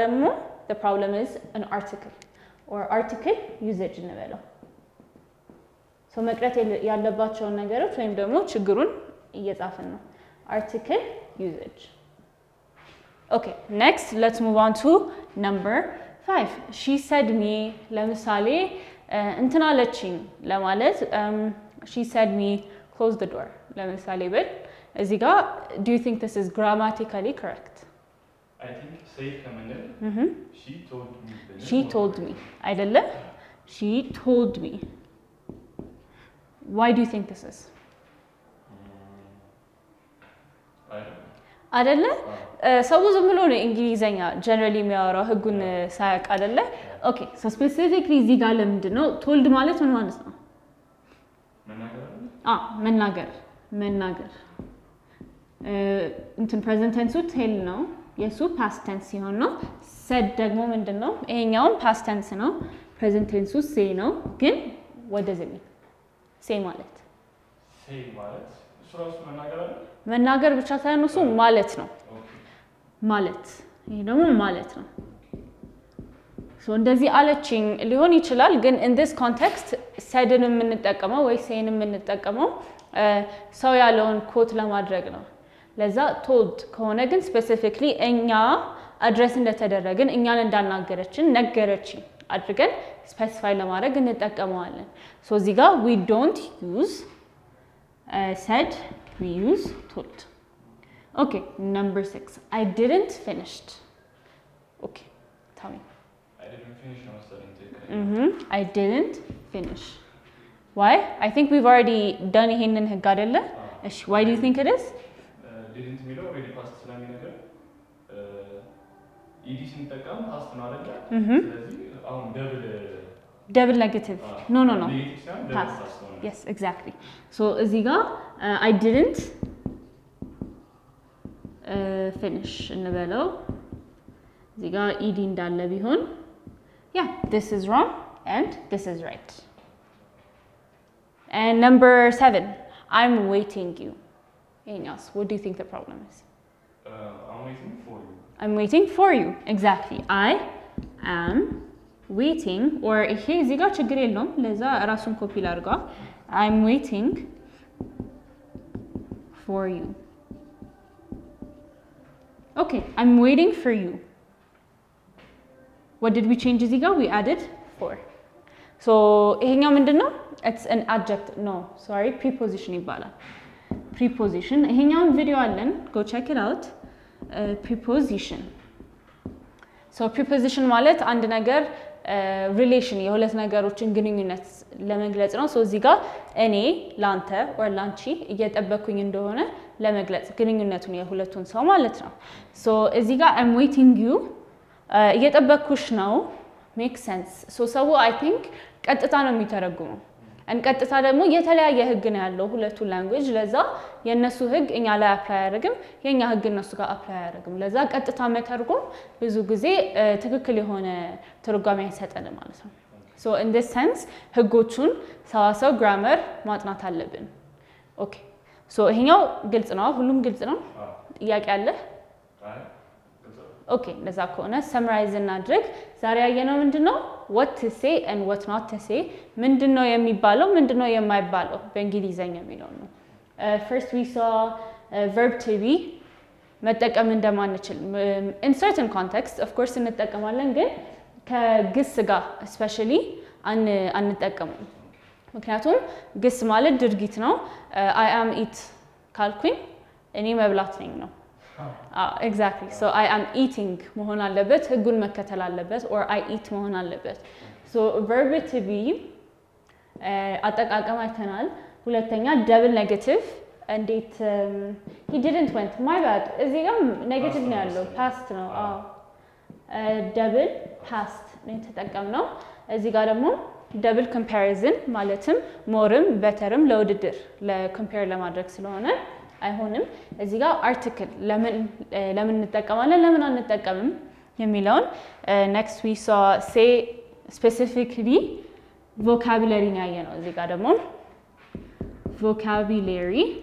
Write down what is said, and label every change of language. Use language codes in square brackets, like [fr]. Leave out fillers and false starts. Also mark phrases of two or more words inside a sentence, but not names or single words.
[en] ደግሞ the problem is an article or article usage እንበለው so [am] መቅረት ያለባቸው ነገሮች ወይም ደግሞ ችግሩን እየጻፍን ነው [en] article usage okay next let's move on to number 5 she said me [am] ለምሳሌ እንትና አለችኝ ለማለት [en] she said me close the door [am] ለምሳሌ ብል እዚህ ጋር [en] do you think this is grammatically correct I think say ከምንል she told me አይደለ she told me why do you think this is I don't know [am] አይደለ ሰው ዝም ብሎ ነው እንግሊዘኛ generally የሚያወራው ህጉን ሳያውቅ አይደለ [en] okay so [am] specifically እዚህ ጋር ለምንድን ነው told ማለት ምን ማለት ነው መናገር እንትን [en] present tense tell [am] ነው የሱ [en] past tense [am] ሲሆን ነው said ደግሞ ምንድነው ይሄኛውን [en] past tense [am] ነው [en] present tense say [am] ነው ግን [en] what does it mean say [am] ማለት ራሱ መናገር ብቻ ሳይሆን እሱ ማለት ነው ማለት ይሄ ደግሞ ማለት ነው so እንደዚህ አለችኝ ሊሆን ይችላል ግን [en] in this context [am] saidን የምንጠቀመው ወይ sayን የምንጠቀመው ሰው ያለውን ኮት ለማድረግ ነው ለዛ told ከሆነ ግን specifically እኛ አድሬስ እንደተደረገን እኛን እንዳናገረችን ነገረችኝ አድርገን specify ለማድረግ እንጠቀመዋለን so እዚህ ጋር [en] we don't use said we use told okay number 6 I didn't finished okay tell me I didn't finish I didn't finish why I think we've already done [am] ይሄንን ህግ አይደለ እሺ [en] why do you think it is [am] didn't ሚለው [en] already past [am] ስለሚነገር ed ሲንጠቀም past ነው አይደለ ስለዚህ አሁን [en] double negative no past yes exactly so [am] እዚህ ጋር [en] I didn't finish [am] እንበለው እዚህ ጋር [en] ed [am] እንዳለ ቢሆን [en] yeah this is wrong and this is right and number 7 I'm waiting you Yes, what do you think the problem is I'm waiting for you exactly I am waiting or [am] ይሄ እዚህ ጋር ችግር የለውም ለዛ ራሱን ኮፒ ላድርጋ [en] I'm waiting for you okay I'm waiting for you what did we change [am] እዚህ ጋር [en] we added for so [am] ይሄኛው ምንድነው [en] it's an adjective no sorry preposition ይባላል preposition [am] ይሄኛውን ቪዲዮ አለን [en] go check it out preposition so preposition [am] ማለት አንድ ነገር relation የሁለት ነገሮችን ግንኙነት ለመግለጽ ነው so እዚህ ጋር እኔ ላንተ or ላንቺ እየጠበኩኝ እንደሆነ ለመግለጽ ግንኙነቱን የሁለቱን ሰው ማለት ነው so እዚህ ጋር [en] I'm waiting you [am] እየጠበኩሽ ነው [en] make sense so [am] ሰው [en] I think [am] ቀጥታ ነው የሚተረጉመው ቀጥታ ደግሞ የተለያየ ህግ ነው ያለው ሁለቱ ላንጉዌጅ ለዛ የነሱ ህግ እኛ ላይ አፕላይ ያደርግም የኛ ህግ እነሱ ጋር አፕላይ ያደርግም ለዛ ቀጥታ መተርጎም ብዙ ጊዜ ትክክል የሆነ ትርጓሜ አይሰጠንም ማለት ነው [en] so in this sense [am] ህጎቹን ሰዋሰው grammar ማጥናት አለብን okay so ይሄኛው ግልጽ ነው ሁሉም ግልጽ ነው ጥያቄ አለ [en] okay [am] ለዛ ከሆነ [en] summarize [am] እናድርግ ዛሬ ያየነው ምንድነው [en] what to say and what not to say [am] ምንድነው የሚባለው ምንድነው የማይባለው በእንግሊዘኛ የሚለው ነው [en] first we saw verb to be [am] መጠቀም እንደማንችል [en] in certain context of course [am] እንጠቀማለን ግን ከግስ ጋር especially አንጠቀምም ምክንያቱም ግስ ማለት ድርጊት ነው [en] I am eat [am] ካልኩኝ እኔ መብላት ነኝ ነው [en] exactly so I am eating [am] መሆን አለበት ህጉን መከተል አለበት [en] or I eat [am] መሆን አለበት [en] so verb to be [am] አጠቃቀም አይተናል ሁለተኛ [en] double negative [am] እንዴት [en] he didn't went my bad [am] እዚህ ጋር ኔጌቲቭ ነው ያለው past ነው [en] double past [am] ነው የተጠቀምነው እዚህ ጋር ደግሞ [en] double comparison [am] ማለትም moreም betterም ለውድድር ለcompare ለማድረግ ስለሆነ አይሆንም እዚህ ጋር article ለምን እንጠቀማለን ለምን አንጠቀምም የሚለውን [en] next we saw say specifically vocabulary [am] ነው ያየነው እዚህ ጋር ደግሞ vocabulary